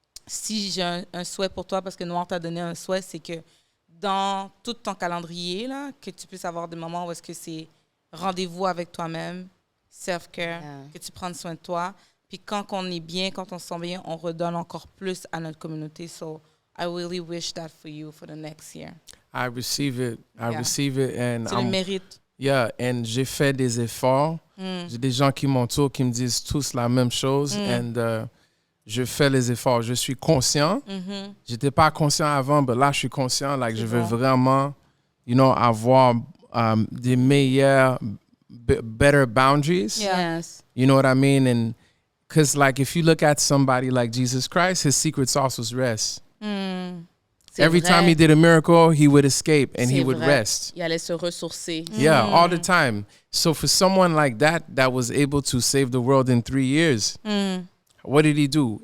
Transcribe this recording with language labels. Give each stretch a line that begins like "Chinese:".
French: si j'ai un souhait pour toi, parce que Noir t'a donné un souhait, c'est que dans tout ton calendrier, là, que tu puisses avoir des moments où est-ce que c'est rendez-vous avec toi-même, self-care, que tu prennes soin de toi. Puis quand on est bien, quand on se sent bien, on redonne encore plus à notre communauté.
English: So I really wish that for you for the next year. I receive it. I receive it. And
French: tu le mérites.
English: Yeah, and
French: j'ai fait des efforts. J'ai des gens qui m'entourent qui me disent tous la même chose.
English: And
French: je fais les efforts. Je suis conscient. J'étais pas conscient avant, mais là, je suis conscient.
English: Like,
French: je veux vraiment, avoir des meilleurs,
English: better boundaries. Yes. You know what I mean? And because, like, if you look at somebody like Jesus Christ, his secret sauce was rest. Every time he did a miracle, he would escape and he would rest.
French: Il allait se ressourcer.
English: Yeah, all the time. So for someone like that was able to save the world in 3 years, what did he do?